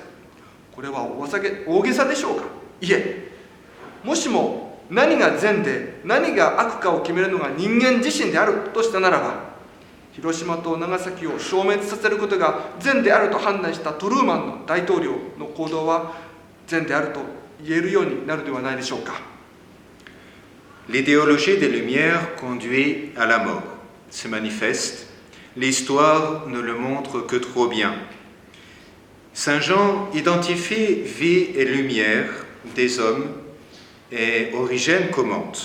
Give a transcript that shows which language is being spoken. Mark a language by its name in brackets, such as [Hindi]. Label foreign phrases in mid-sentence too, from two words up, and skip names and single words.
[Japanese] これは大げさでしょうか。いえ、もしも何が善で何が悪かを決めるのが人間自身であるとしたならば、広島と長崎を消滅させることが善であると判断したトルーマンの大統領の行動は善であると言えるようになるではないでしょうか。 [French] L'idéologie des Lumières conduit à la mort. C'est manifeste. L'histoire ne le montre que trop bien. Saint Jean identifie vie et lumière des hommes et Origène commente.